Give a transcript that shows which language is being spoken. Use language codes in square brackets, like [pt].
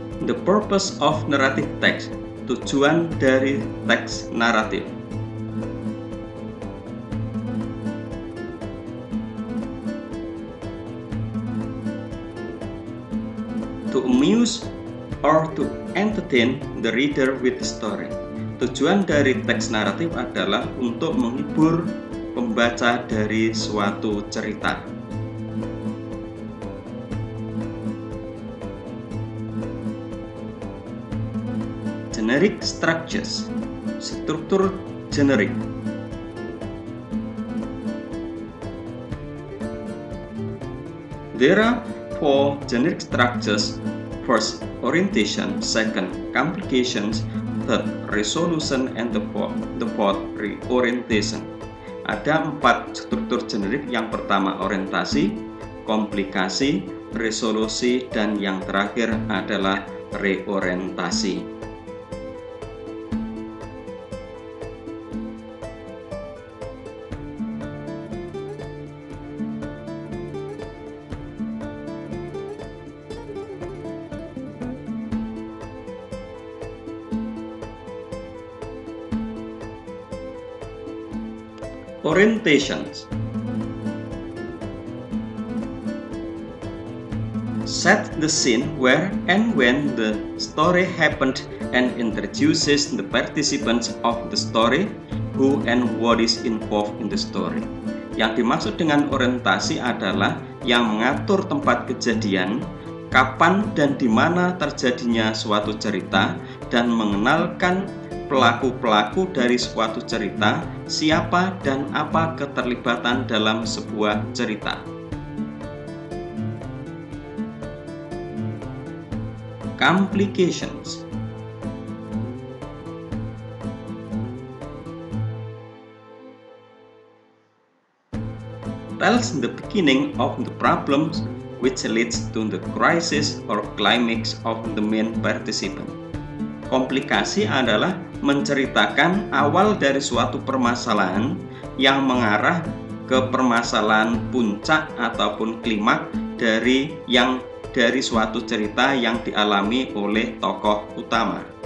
[en] The purpose of narrative text, tujuan dari teks naratif. To amuse or to entertain the reader with the story. [id] Tujuan dari teks naratif adalah untuk menghibur pembaca dari suatu cerita. [en] Generic structures, struktur generik. There are 4 generic structures: first, orientation; second, complications; third, resolution; and the fourth, reorientation. [id] Ada 4 struktur generik. Yang pertama orientasi, komplikasi, resolusi, dan yang terakhir adalah reorientasi. [en] Orientations. Set the scene where and when the story happened and introduces the participants of the story, who and what is involved in the story. [id] Yang dimaksud dengan orientasi adalah yang mengatur tempat kejadian, kapan dan di mana terjadinya suatu cerita, dan mengenalkan pelaku-pelaku dari suatu cerita, siapa dan apa keterlibatan dalam sebuah cerita. [en] Complications. Tells the beginning of the problems which leads to the crisis or climax of the main participant. [id] Komplikasi adalah menceritakan awal dari suatu permasalahan yang mengarah ke permasalahan puncak ataupun klimaks dari suatu cerita yang dialami oleh tokoh utama.